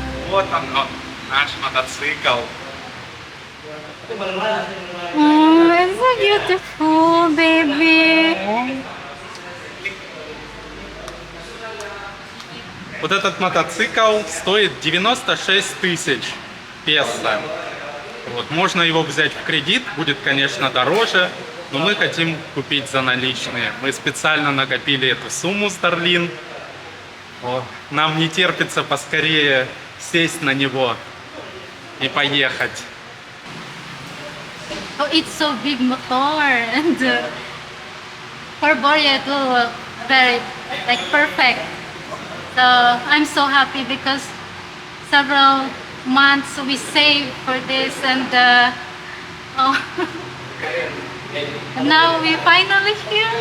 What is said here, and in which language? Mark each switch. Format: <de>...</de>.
<ru>Вот он, наш мотоцикл.</ru> <en>Oh, it's so beautiful, baby.</en> <ru>Вот этот мотоцикл стоит 96 тысяч песо. Вот, можно его взять в кредит, будет, конечно, дороже, но мы хотим купить за наличные. Мы специально накопили эту сумму с Дарлин. Вот. Нам не терпится поскорее сесть на него и поехать.</ru> <en>Oh, it's so big motor, and for Boris it will very perfect. So I'm so happy because several months we saved for this, and and now we finally here.</en>